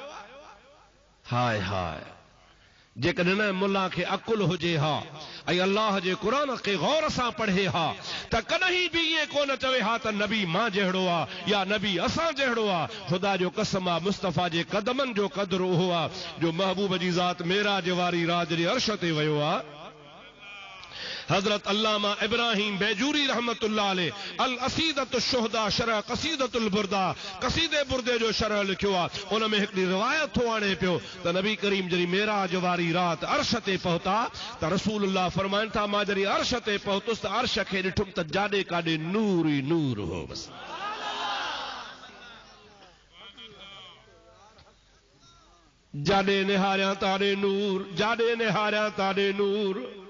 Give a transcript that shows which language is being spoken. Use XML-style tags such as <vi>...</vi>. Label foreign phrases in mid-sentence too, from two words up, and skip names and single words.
<sd>हाय हाय, जेकॾहिं न मुल्ला खे अकुल हुजे हा ऐं अल्लाह जे क़ुरान खे गौर सां पढ़े हा त कॾहिं बि ईअं कोन चवे हा त नबी मां जहिड़ो आहे या नबी असां जहिड़ो आहे। ख़ुदा जो कसम आहे, मुस्तफ़ा जे कदमनि जो क़दुरु उहो आहे जो महबूब जी ज़ात मेराज वारी रात जे अर्श ते वियो आहे। हजरत अल्लामा इब्राहिम बैजूरी</sd> <ar>رحمة الله عليه</ar> <sd>अल असीदतु शुहदा शरह कसीदतुल बुरदा, कसीदे बुरदे जो शरह लिखियो आहे। उन में हिकिड़ी रिवायत थो आणे पियो त नबी करीम जॾहिं मेराज वारी रात अर्श ते पहुता त रसूलुल्लाह फरमाइनि था, मां जॾहिं अर्श ते पहुतुसि त अर्श खे ॾिठुमि त जाॾे काॾे नूर ई नूर हो। बस जाॾे निहारियां ताॾे नूर, जाॾे निहारियां ताॾे नूर।</sd>